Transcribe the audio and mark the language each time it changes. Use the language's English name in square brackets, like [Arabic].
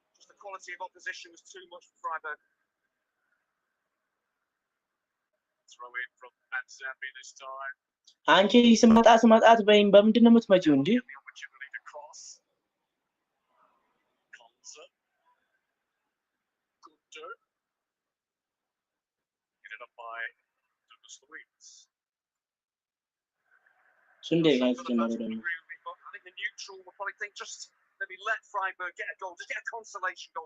[English] The quality of opposition was too much for Freiburg. Throw in from Manzambi this time. [Amharic] አንቺ ስመጣት በይም በምንድን ነው የምትመጪው እንዴ? [English] The opportunity to cross. Konsa. Gunter. Ended up by Douglas Luiz. Sunday guys tomorrow then. I think the neutral will probably think just maybe let Freiburg get a goal, just get a consolation goal.